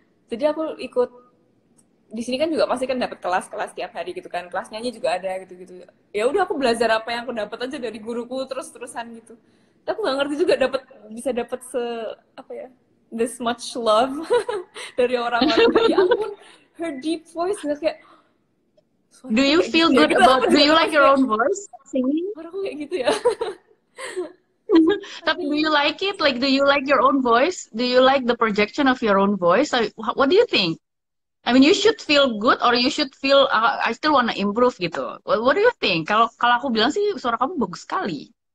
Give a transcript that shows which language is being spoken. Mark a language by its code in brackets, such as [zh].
[id] Jadi aku ikut di sini kan juga pasti kan dapat kelas-kelas tiap hari gitu kan, kelas nyanyi juga ada gitu-gitu. Ya udah aku belajar apa yang aku dapat aja dari guruku terus-terusan gitu. Tapi aku nggak ngerti juga bisa dapat apa ya, [en] this much love [id] dari orang-orang. Ya ampun, [en] her deep voice [id] kayak. [en] Do you feel good about? Do you like your own voice singing? [id] Orang kayak gitu ya. Tapi do Aduh. [en] you like it? Like, do you like your own voice? Do you like the projection of your own voice? Like, what do you think? I mean, you should feel good or you should feel I still wanna improve [id] gitu. [en] What do you think? [id] Kalau kalau aku bilang sih suara kamu bagus sekali.